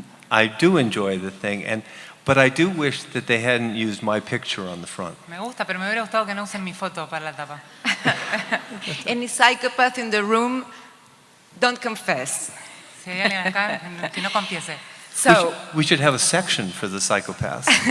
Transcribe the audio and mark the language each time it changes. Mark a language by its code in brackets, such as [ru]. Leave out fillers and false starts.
[en] I do enjoy the thing, but I do wish that they hadn't used my picture on the front. [es] Me gusta, pero me hubiera gustado que no usen mi foto para la tapa. [en] Any psychopath in the room, don't confess. [es] Si hay alguien acá, que no confiese. [en] So, We should have a section for the psychopaths.